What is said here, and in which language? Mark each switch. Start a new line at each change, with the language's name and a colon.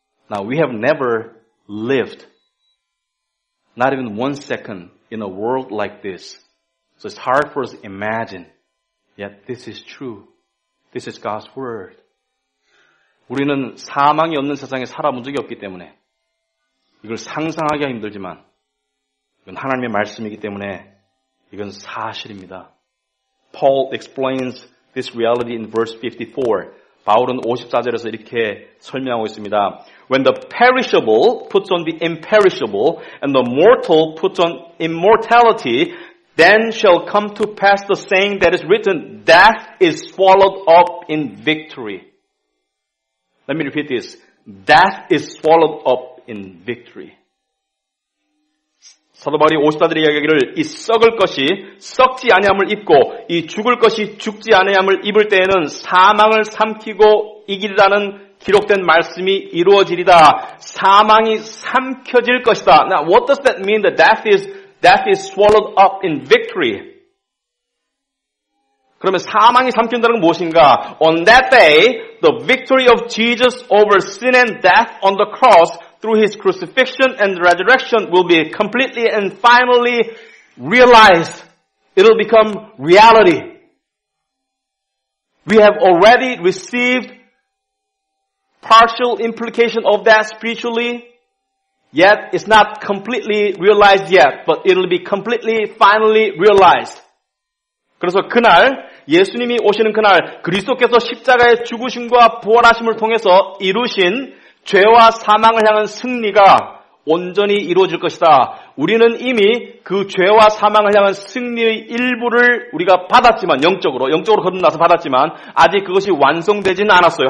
English: Now we have never lived, not even 1 second, in a world like this. So it's hard for us to imagine. Yet this is true. This is God's word.
Korean: 우리는 사망이 없는 세상에 살아본 적이 없기 때문에 이걸 상상하기가 힘들지만 이건 하나님의 말씀이기 때문에 이건 사실입니다.
English: Paul explains this reality in verse 54.
Korean: 바울은 54절에서 이렇게 설명하고 있습니다.
English: When the perishable puts on the imperishable and the mortal puts on immortality, then shall come to pass the saying that is written, death is swallowed up in victory. Let me repeat this. Death is swallowed up in victory.
Korean: 사도 바울이 54절의 이야기를 이 썩을 것이 썩지 아니함을 입고 이 죽을 것이 죽지 아니함을 입을 때에는 사망을 삼키고 이기리라는 기록된 말씀이 이루어지리다. 사망이 삼켜질 것이다.
English: Now, what does that mean? That death is swallowed up in victory.
Korean: 그러면 사망이 삼킨다는 건 무엇인가?
English: On that day, the victory of Jesus over sin and death on the cross through his crucifixion and resurrection will be completely and finally realized. It'll become reality. We have already received partial implication of that spiritually, yet it's not completely realized yet, but it'll be completely, finally realized.
Korean: 그래서 그날 예수님이 오시는 그날 그리스도께서 십자가의 죽으심과 부활하심을 통해서 이루신 죄와 사망을 향한 승리가 온전히 이루어질 것이다. 우리는 이미 그 죄와 사망을 향한 승리의 일부를 우리가 받았지만 영적으로 거듭나서 받았지만 아직 그것이 완성되지는 않았어요.